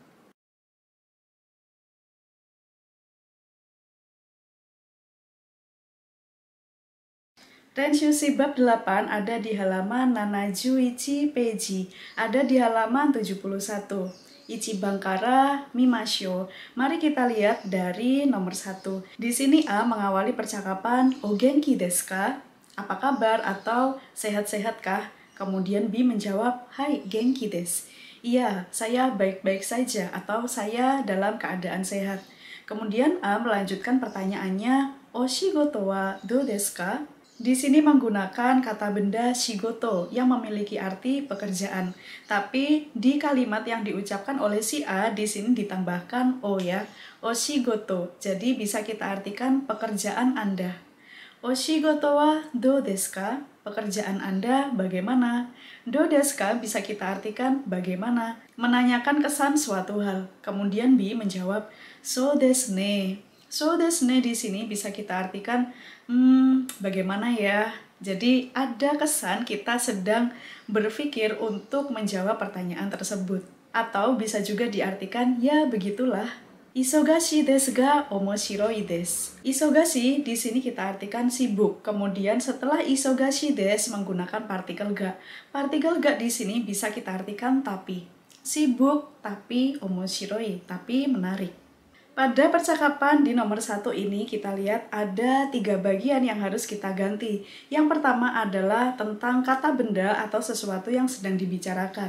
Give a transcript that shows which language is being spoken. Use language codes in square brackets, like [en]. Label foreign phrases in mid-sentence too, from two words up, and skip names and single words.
[id] Renshushi bab 8 ada di halaman 71 peji, ada di halaman 71. [ja] 一番から見ましょう. [id] Mari kita lihat dari nomor 1. Di sini A mengawali percakapan [ja] お元気ですか? [id] Apa kabar atau sehat-sehatkah? Kemudian B menjawab [ja] はい、元気です. [id] Iya, saya baik-baik saja atau saya dalam keadaan sehat. Kemudian A melanjutkan pertanyaannya [ja] お仕事はどうですか? [id] Di sini menggunakan kata benda shigoto yang memiliki arti pekerjaan. Tapi di kalimat yang diucapkan oleh si A di sini ditambahkan o ya, [ja] お仕事. [id] Jadi bisa kita artikan pekerjaan Anda. [ja] お仕事はどうですか? [id] Pekerjaan Anda bagaimana? [ja] どうですか [id] bisa kita artikan bagaimana, menanyakan kesan suatu hal. Kemudian B menjawab [ja] そうですね. そうですね [id] di sini bisa kita artikan bagaimana ya? Jadi ada kesan kita sedang berpikir untuk menjawab pertanyaan tersebut. Atau bisa juga diartikan ya begitulah. [ja] 忙しいですが面白いです. [id] Isogashi di sini kita artikan sibuk. Kemudian setelah [ja] 忙しいです [id] menggunakan partikel ga. Partikel ga di sini bisa kita artikan tapi. Sibuk tapi omoshiroi, tapi menarik. Pada percakapan di nomor 1 ini kita lihat ada 3 bagian yang harus kita ganti. Yang pertama adalah tentang kata benda atau sesuatu yang sedang dibicarakan.